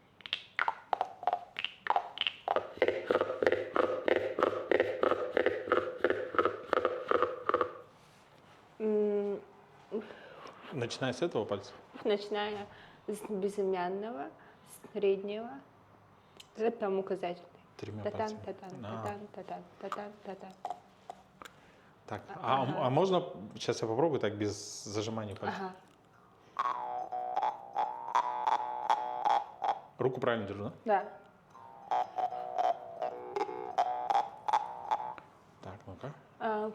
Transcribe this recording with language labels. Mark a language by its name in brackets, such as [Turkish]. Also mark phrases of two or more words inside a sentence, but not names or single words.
[Russian] Начиная с этого пальца. Начиная с безымянного, среднего, там указательный. Тремя Татан, пальцами. татан, А. [Mongolian] татан, татан, татан, татан. [Russian] Так, Ага. а можно, сейчас я попробую так без зажимания пальца. Ага. Руку правильно держу, да? Да. Так, ну-ка.